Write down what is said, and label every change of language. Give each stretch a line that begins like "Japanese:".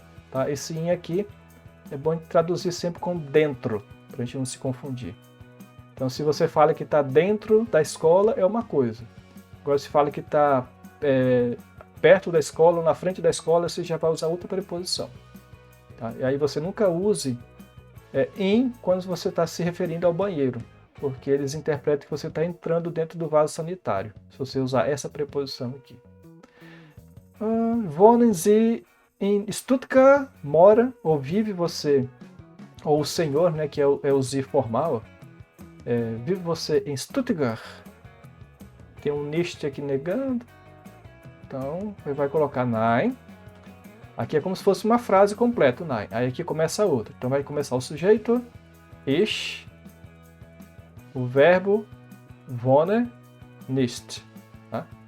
Portuguese: Tá? Esse in aqui é bom traduzir sempre com dentro, para a gente não se confundir. Então, se você fala que está dentro da escola, é uma coisa. Agora, se fala que está perto da escola ou na frente da escola, você já vai usar outra preposição. Tá? E aí você nunca use em quando você está se referindo ao banheiro, porque eles interpretam que você está entrando dentro do vaso sanitário, se você usar essa preposição aqui.
German: Wohnen Sie in Stuttgart?
Portuguese: Mora ou vive você, ou o senhor, né, que é o Sie formal, vive você em Stuttgart? Tem um nicht aqui negando, então ele vai colocar nein. Aqui é como se fosse uma frase completa, nein. Aí aqui começa a outra. Então vai começar o sujeito, ich, o verbo wohne nicht. Tá?